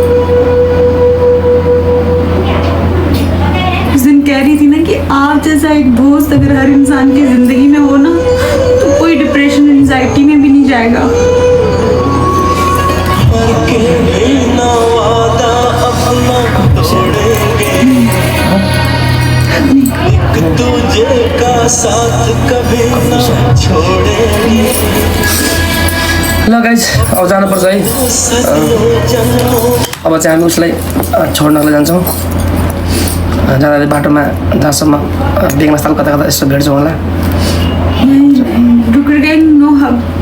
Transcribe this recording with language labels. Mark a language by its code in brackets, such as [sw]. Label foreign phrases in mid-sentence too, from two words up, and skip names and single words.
[hi] उस दिन कह रही थी ना कि आप जैसा एक दोस्त अगर हर इंसान की जिंदगी में हो ना तो कोई डिप्रेशन एंजाइटी में भी नहीं जाएगा। के भी ना वादा अपना तोड़ेंगे, एक दूजे का साथ कभी ना छोड़ेंगे। [ne] ल गाइस अब जानुपर्छ है। अब चाहिँ हामी उसलाई छोड्नको लागि जान्छौँ। जाँदा बाटोमा जहाँसम्म बेगमा स्थल कता कता यसो भेट्छौँ होला। नो हक